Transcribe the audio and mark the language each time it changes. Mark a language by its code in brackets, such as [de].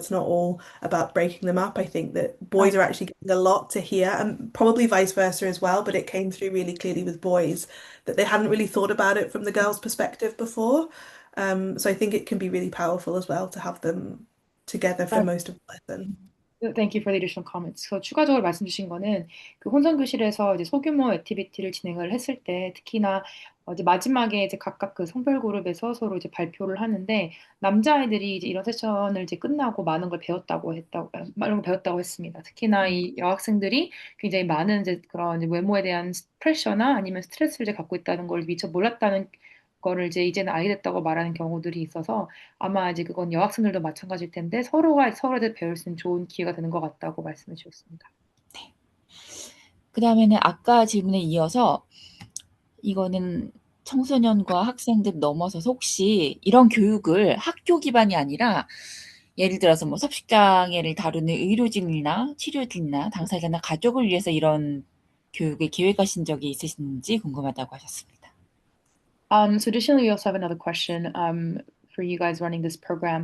[en] It's not all about breaking them up. I think that boys are actually getting a lot to hear, and probably vice versa as well, but it came through really clearly with boys that they hadn't really thought about it from the girls' perspective before. So I think it can be really powerful as well to have them together for most of the lesson. Thank you for the additional comments. [ko] 추가적으로 말씀 주신 거는 그 혼성 교실에서 이제 소규모 액티비티를 진행을 했을 때 특히나 이제 마지막에 이제 각각 그 성별 그룹에서 서로 이제 발표를 하는데 남자아이들이 이제 이런 세션을 이제 끝나고 많은 걸 배웠다고 했습니다. 특히나 이 여학생들이 굉장히 많은 이제 그런 이제 외모에 대한 프레셔나 아니면 스트레스를 이제 갖고 있다는 걸 미처 몰랐다는 거를 이제는 알게 됐다고 말하는 경우들이 있어서 아마 이제 그건 여학생들도 마찬가지일 텐데 서로가 서로에 배울 수 있는 좋은 기회가 되는 것 같다고 말씀해 주셨습니다. 네. 그 다음에는 아까 질문에 이어서 이거는 청소년과 학생들 넘어서서 혹시 이런 교육을 학교 기반이 아니라 예를 들어서 뭐 섭식장애를 다루는 의료진이나 치료진이나 당사자나 가족을 위해서 이런 교육을 계획하신 적이 있으신지 궁금하다고 하셨습니다. [en] So additionally, we also have another question for you guys running this program.